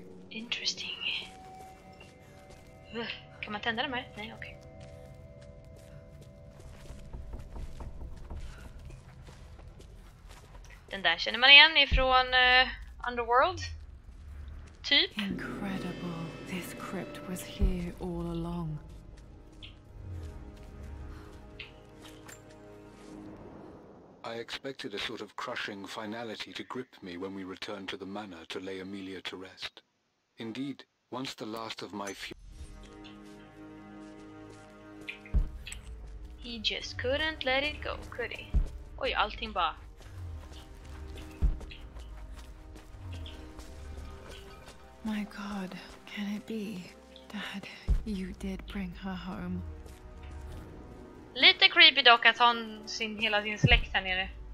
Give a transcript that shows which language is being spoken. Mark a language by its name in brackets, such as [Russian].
[English] Interesting. [Swedish] Kan man tända dem här? Nej, okej. Den där känner man igen ifrån Underworld. Typ. [English] Incredible. This crypt was here all along. I expected a sort of crushing finality to grip me when we returned to the manor to lay Amelia to rest. Indeed, once the last of my few... He just couldn't let it go, could he? [Swedish] Oj, allting bara... [English] My God, can it be? Dad, you did bring her home. [Swedish] Lite creepy dock att ha hela sin släkt här nere.